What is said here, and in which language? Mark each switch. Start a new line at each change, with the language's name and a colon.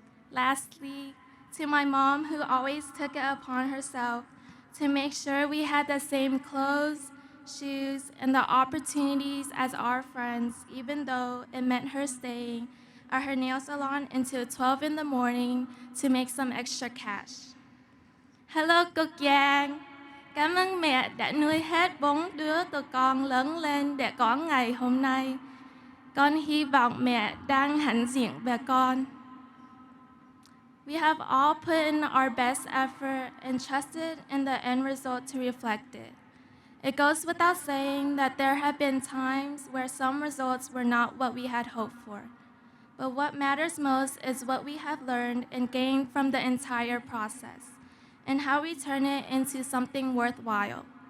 English: Lastly, to my mom who always took it upon herself to make sure we had the same clothes, shoes, and the opportunities as our friends, even though it meant her staying at her nail salon until 12 in the morning to make some extra cash. Hello, Cực Giang.
Vietnamese: Cảm ơn mẹ đã nuôi hết 4 đứa tụi con lớn lên để có ngày hôm nay. Con hy vọng mẹ đang hãnh diện về con.
English: We have all put in our best effort and trusted in the end result to reflect it. It goes without saying that there have been times where some results were not what we had hoped for. But what matters most is what we have learned and gained from the entire process, and how we turn it into something worthwhile.